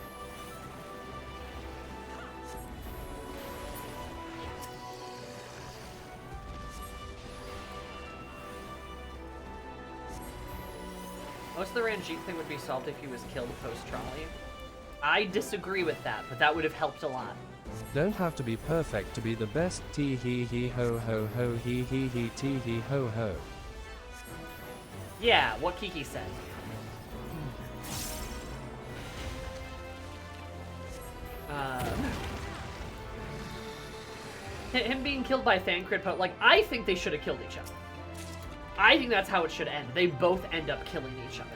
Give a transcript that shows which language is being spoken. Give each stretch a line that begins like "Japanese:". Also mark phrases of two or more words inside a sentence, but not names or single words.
English: Most of the Ranjit thing would be solved if he was killed post-trolley. I disagree with that, but that would have helped a lot. Don't have to be perfect to be the best. Tee hee hee ho ho ho hee hee hee tee hee ho ho. Yeah, what Kiki said. Him being killed by Thancred, but like, I think they should have killed each other. I think that's how it should end. They both end up killing each other.